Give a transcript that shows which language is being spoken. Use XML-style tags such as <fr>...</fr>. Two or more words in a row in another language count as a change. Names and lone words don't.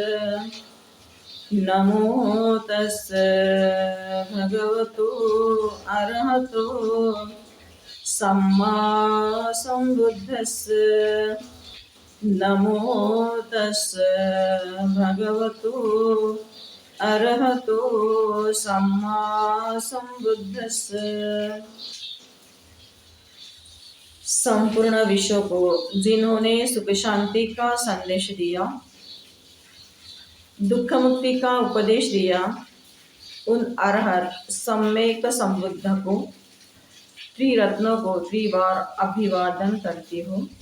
<pi>नमो तस्स भगवतो अरहतो सम्मा सम्बुद्धस्स। नमो तस्स भगवतो अरहतो सम्मा सम्बुद्धस्स।</pi> <hi>संपूर्ण विश्व को जिन्होंने सुख शांति का संदेश दिया, दुख मुक्ति का उपदेश दिया, उन अरहत सम्यक संबुद्ध को, त्रिरत्नों को त्रिबार अभिवादन करती हूँ।</hi>